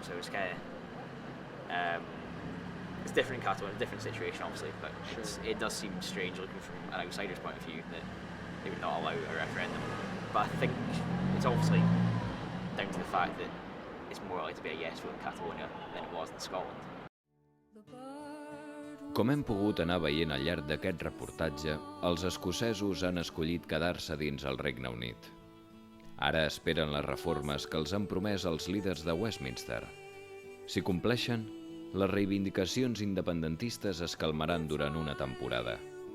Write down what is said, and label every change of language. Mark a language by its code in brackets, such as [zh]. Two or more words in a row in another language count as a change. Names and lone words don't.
[en] So it's kind of it's different in Catalonia, a different situation obviously, but it does seem strange looking from an outsider's point of view that they would not allow a referendum. But I think it's obviously down to the fact that it's more likely to be a yes vote in Catalonia than it was in Scotland. [ca] Com hem pogut anar veient al llarg d'aquest reportatge, els escocesos han escollit quedar-se dins el Regne Unit. Ara esperen les reformes que els han promès els líders de Westminster. Si compleixen, les reivindicacions independentistes es calmaran durant una temporada.